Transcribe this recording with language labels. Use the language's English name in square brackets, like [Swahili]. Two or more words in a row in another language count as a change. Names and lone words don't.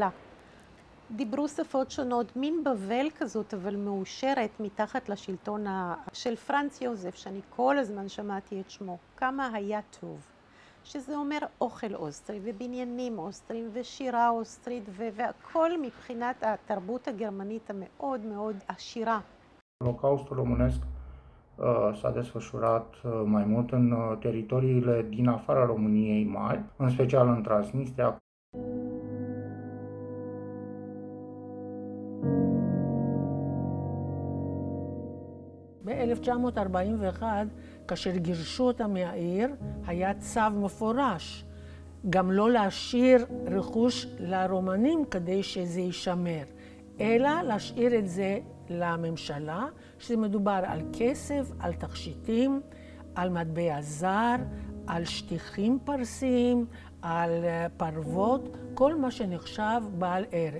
[Hebrew] דיברו שפות שונות, מין בבל כזאת, אבל מאושרת מתחת לשלטון של פרנץ יוזף, שאני כל הזמן שמעתי את שמו. כמה היה טוב. שזה אומר אוכל אוסטרי ובניינים אוסטריים ושירה אוסטרית והכל מבחינת התרבות הגרמנית המאוד מאוד עשירה. [Romanian] Holocaustul românesc s-a desfășurat mai mult în teritoriile din afara României mari, în special în Transnistria. [Hebrew] ב-1941, כאשר גירשו אותה מהעיר, היה צו מפורש, גם לא להשאיר רכוש לרומנים כדי שזה יישמר, אלא להשאיר את זה לממשלה, שזה מדובר על כסף, על תכשיטים, על מטבע זר, על שטיחים פרסיים, על פרוות, כל מה שנחשב בעל ערך.